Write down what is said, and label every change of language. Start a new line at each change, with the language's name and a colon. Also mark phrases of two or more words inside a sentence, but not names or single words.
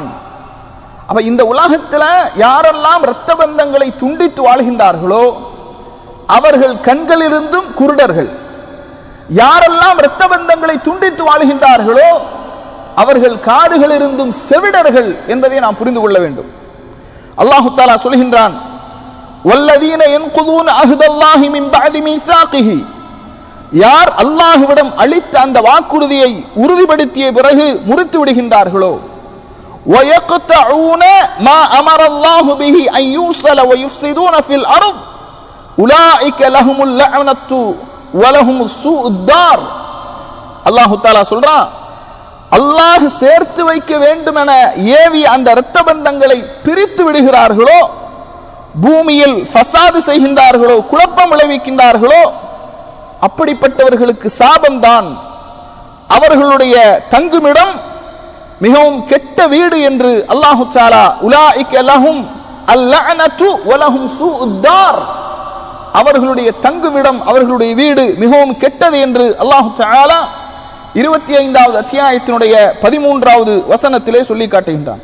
Tamil: அப்ப இந்த உலகத்துல யாரெல்லாம் இரத்த பந்தங்களை துண்டித்து வாழ்கின்றார்களோ அவர்கள் கண்களிலிருந்தும் குருடர்கள், யாரெல்லாம் இரத்த பந்தங்களை துண்டித்து வாழ்கின்றார்களோ அவர்கள் காதுகளிலிருந்தும் செவிடர்கள் என்பதை நாம் புரிந்து கொள்ள வேண்டும்.
Arabic: الله تعالى
Tamil: சொல்கின்றான்,
Arabic: والذين ينقضون عهد الله من بعد ميثاقه
Tamil: யார் அல்லாஹ்விடம் அளித்த அந்த வாக்குறுதியை உறுதிப்படுத்திய பிறகு முறித்து விடுகின்றார்களோ,
Arabic: وَيَقْطَعُونَ مَا أَمَرَ اللَّهُ بِهِ أَن يُوصَلَ وَيُفْسِدُونَ فِي الْأَرْضِ أُولَٰئِكَ لَهُمُ اللَّعْنَةُ وَلَهُمُ سُوءُ الدَّارِ. الله تعالى
Tamil: சொல்றான், அல்லாஹ் சேர்த்து வைக்க வேண்டும் என ஏவி அந்த இரத்த பந்தங்களை பிரித்து விடுகிறார்களோ, பூமியில் ஃபசாது செய்கின்றார்களோ, குழப்பம் விளைவிக்கின்றார்களோ, அப்படிப்பட்டவர்களுக்கு சாபம்தான், அவர்களுடைய தங்குமிடம் மிகவும் கெட்ட வீடு என்று
Arabic: الله تعالى أولئك لهم اللعنة ولهم سوء الدار,
Tamil: அவர்களுடைய தங்குமிடம் அவர்களுடைய வீடு மிகவும் கெட்டது என்று
Arabic: الله تعالى
Tamil: 25வது அத்தியாயத்தினுடைய 13வது வசனத்திலே சொல்லி காட்டுகின்றான்.